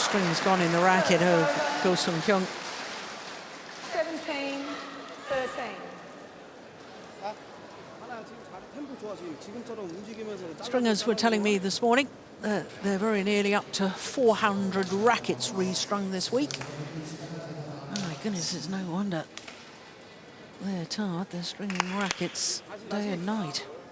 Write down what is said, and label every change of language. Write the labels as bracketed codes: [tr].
[en] Hyun's gone in the racket of Go Sung Hyun. 17, 13. [ko] 하나 지금 잘 템포 좋아 지금처럼 움직이면서 [en] Stringers were telling me this morning that they're very nearly up to 400 rackets restrung this week. Oh my goodness, it's no wonder they're tired. They're stringing rackets day and night.